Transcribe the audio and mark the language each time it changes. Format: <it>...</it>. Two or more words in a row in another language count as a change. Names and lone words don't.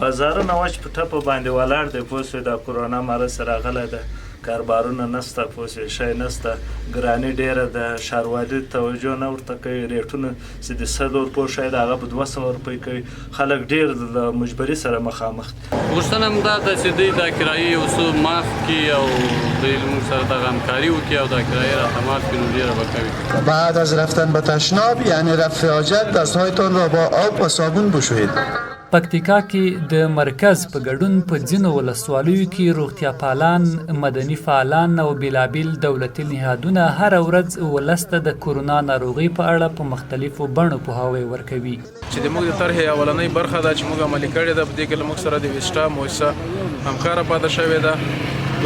<ps>بازارونه وچ په ټپه باندې ولاړ دی. پوه شوې د کرونا مرض راغلی ده، کاربارونه نشته، پوه شوې شی نشته، ګراني ډېره ده، ښاروالي توجه نه ورته کوي، ریټونه چې د 100 روپو شی د هغه په 200 روپۍ کوي. خلک ډېر د مجبري سره مخامخ دي. غوښتنه هم دا ده چې دوی د کرایې یو څه معاف کړي او دوی زموږ سره دغه همکاري وکړي او د کرایې راته معاف کړي، نو ډېره به کوي.</ps> <fa>بعد از رفتن به تشناب یعنی رفع حاجت دستهایتان را با آب و صابون بشویید.</fa> <ps>پکتیکا کې د مرکز په ګډون په ځینو ولسوالیو کې روغتیا پالان، مدني فعالان او بیلابیل دولتي نهادونه هره ورځ ولس ته د کورونا ناروغۍ په اړه په مختلفو بڼو پوهاوی ورکوي. چې د موږ د طرحې اولنۍ برخه ده چې موږ عملي کړې ده، په دې کې له موږ سره د ویسټا مؤسسه همکاره پاتې شوې ده.</ps>